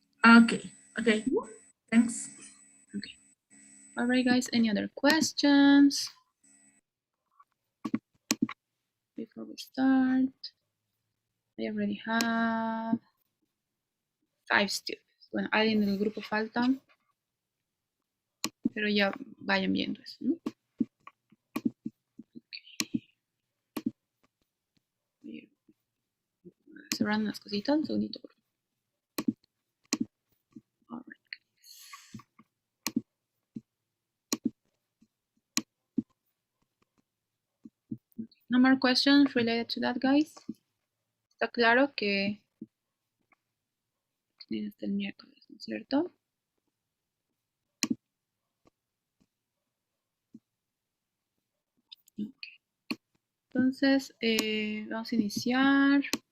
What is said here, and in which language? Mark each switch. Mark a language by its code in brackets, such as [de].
[en] Okay, okay. Thanks. Okay. All right, guys, any other questions before we start? I already have 5 students. [es] Bueno, alguien del grupo falta, pero ya vayan viendo eso, ¿no? Okay. Cerrando las cositas, un segundito. [en] All right. No more questions related to that, guys. [es] Está claro que tienen hasta el miércoles, ¿no es cierto? Okay. Entonces, vamos a iniciar.